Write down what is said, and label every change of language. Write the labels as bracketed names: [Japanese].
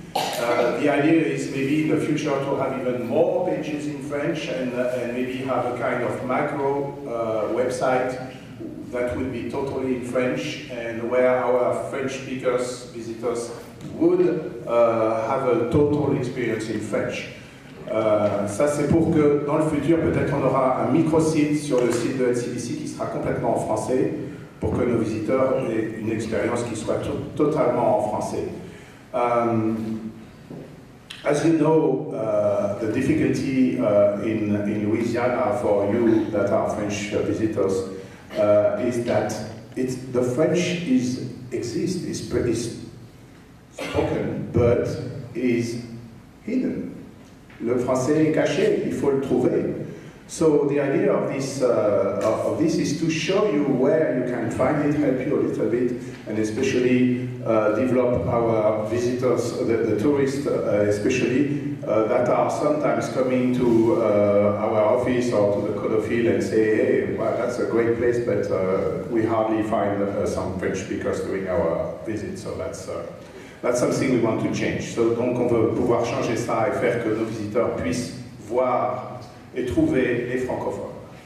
[English] The idea is maybe in the future to have even more pages in French and maybe have a kind of macro website that would be totally in French and where our French speakers, visitors, would have a total experience in French. [French] Ça c'est pour que dans le futur peut-être on aura un micro-site sur le site de LCBC qui sera complètement en français pour que nos visiteurs aient une expérience qui soit totalement en français. [English] As you know, the difficulty in Louisiana for you that are French visitors is that the French exists, is spoken, but is hidden. [French] Le français est caché, il faut le trouver. [English] So the idea of this is to show you where you can find it, help you a little bit, and especially develop our visitors, the tourists especially, that are sometimes coming to our office or to the Codophile and say, hey, well, that's a great place, but we hardly find some French speakers during our visit, so that's something we want to change. [French] So, donc on veut pouvoir changer ça et faire que nos visiteurs puissent voir et trouver les francophones.